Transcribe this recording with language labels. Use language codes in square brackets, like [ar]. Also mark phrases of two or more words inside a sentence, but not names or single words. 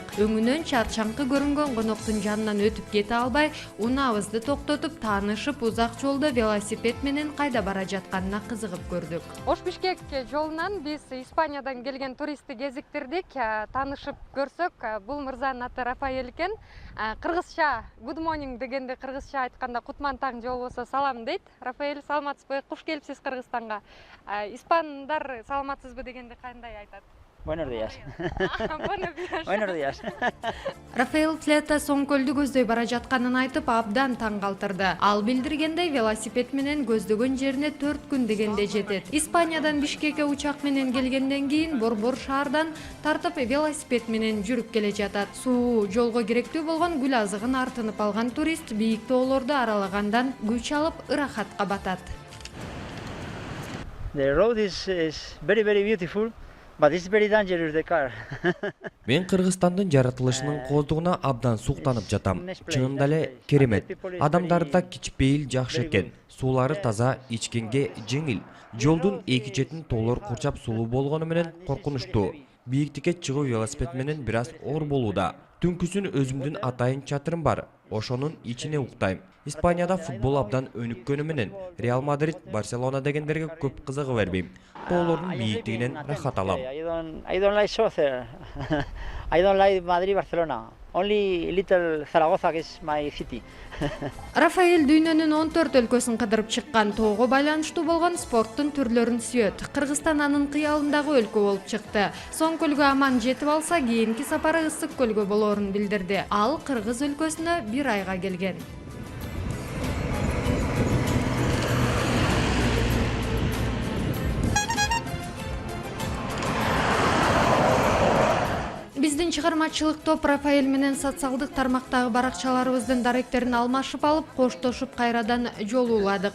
[ky] Өңүнөн чарчаңкы көрүнгөн коноктун жанынан өтүп кете албай, унаабызды токтотуп, таанышып, узак жолдо велосипед менен кайда бара жатканына кызыгып көрдүк. Ош-Бишкек жолунан биз Испаниядан келген туристти кезиктирдик. Таанышып көрсөк, бул мырзанын аты Рафаэль экен. Кыргызча [en] good morning [ky] дегенде, кыргызча айтканда кутман таң же болбосо салам дейт. Рафаэль, саламатсызбы? Куш келипсиз Кыргызстанга. Испандар саламатсызбы дегенде кандай айтат? [es] Buenos días. Buenos días. Buenos días. [ky] Рафаэль Тлета Соңкөлдү көздөй бара жатканын айтып, абдан таң калтырды. Ал билдиргендей, велосипед менен көздөгөн жерине 4 күн дегенде жетет. Испаниядан Бишкекке учак менен келгенден кийин Борбор шаардан тартып велосипед менен жүрүп келе жатат. Суу жолго керектүү болгон гүл азыгын артынып алган турист бийик тоолорду аралагандан күч алып ырахатка батат. [en] The road is very beautiful. But it's very dangerous, the car. [ky] Мен Кыргызстандын жаратылышынын кооздугуна абдан суктанып жатам. Чынында эле керемет. Адамдары да кичпейил жакшы экен. Суулары таза, ичкенге жеңил. Жолдун эки четин тоолор курчап сулуу болгону менен коркунучтуу. Бийиктикке чыгуу велосипед менен бир аз оор болууда. Түнкүсүн өзүмдүн атайын чатырым бар. Ошонун ичине уктайм. Испанияда футбол абдан өнүккөнү менен Реал Мадрид, Барселона дегендерге көп кызыгы бербейм. Тоолордун бийиктигинен рахат алам. [en] I don't like soccer. I don't like Madrid, Barcelona. Only little Zaragoza is my city. [ky] Рафаэль дүйнөнүн 14 өлкөсүн кыдырып чыккан, тоого байланыштуу болгон спорттун түрлөрүн сүйөт. Кыргызстан анын кыялындагы өлкө болуп чыкты. Соңкөлгө аман жетип алса, кийинки сапары Ысык көлгө болоорун билдирди. Ал Кыргыз өлкөсүнө 1 айга келген. Биздин чыгармачылык топ Рафаэль менен социалдык тармактагы баракчаларыбыздын даректерин алмашып алып, коштошуп кайрадан жолууладык.